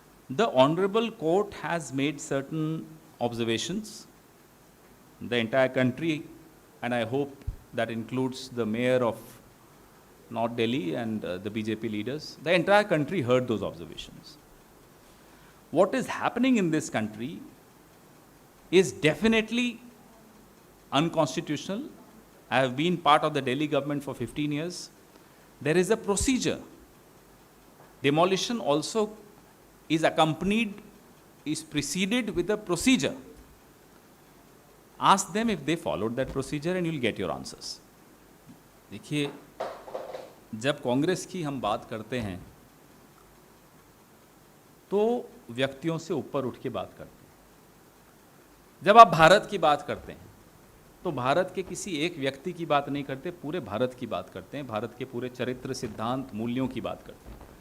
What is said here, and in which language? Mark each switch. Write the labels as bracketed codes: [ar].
[en] The honourable court has made certain observations, the entire country, and I hope that includes the mayor of north Delhi and the BJP leaders, the entire country heard those observations. What is happening in this country is definitely unconstitutional. I have been part of the Delhi government for 15 years. There is a procedure. Demolition also is accompanied, is preceded with a procedure. Ask them if they followed that procedure and you'll get your answers. [hi] देखिए, जब कांग्रेस की हम बात करते हैं तो व्यक्तियों से ऊपर उठ के बात करते हैं। जब आप भारत की बात करते हैं तो भारत के किसी एक व्यक्ति की बात नहीं करते, पूरे भारत की बात करते हैं, भारत के पूरे चरित्र, सिद्धांत, मूल्यों की बात करते हैं।